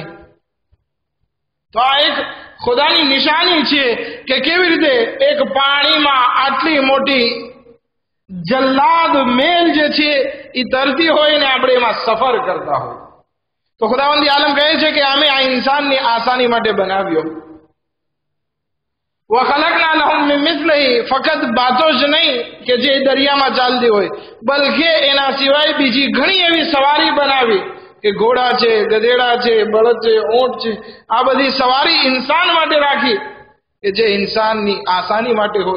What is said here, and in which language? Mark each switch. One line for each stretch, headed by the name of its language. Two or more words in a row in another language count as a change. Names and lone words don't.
Gujarati: તો આ એક ખુદાની નિશાની છે કે કેવી રીતે એક પાણીમાં આટલી મોટી જલ્લાદ મહેલ જે છે એ તરતી હોય ને આપણે એમાં સફર કરતા હોય. તો ખુદાવંદી આલમ કહે છે કે અમે આ ઇન્સાનની આસાની માટે બનાવ્યો.
Arabic: وَخَلَقْنَا لَهُم مِّن مِّثْلِهِ
Gujarati: ફક્ત બાતો જ નહીં કે જે દરિયામાં ચાલતી હોય, બલકે એના સિવાય બીજી ઘણી એવી સવારી બનાવી કે ઘોડા છે, ગધેડા છે, બળદ છે, ઊંટ છે. આ બધી સવારી ઇન્સાન માટે રાખી કે જે ઇન્સાનની આસાની માટે હોય.